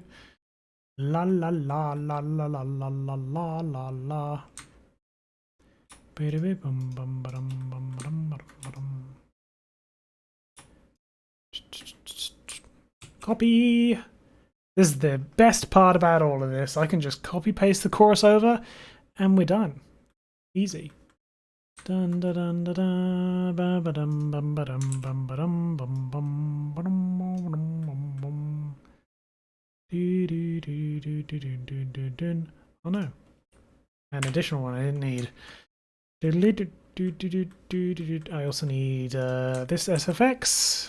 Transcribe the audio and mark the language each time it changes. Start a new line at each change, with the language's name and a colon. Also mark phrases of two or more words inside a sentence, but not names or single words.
English: La la la la la la la la la la la. Bum bum ba dum bum ba dum ba dum. Copy. This is the best part about all of this. I can just copy paste the chorus over, and we're done. Easy. Dun da dun da da ba ba dum bum ba dum bum ba dum bum bum ba dum bum bum bum. Do do do do do do do do do. Oh no, an additional one I didn't need. Do do do do do do do. I also need this SFX.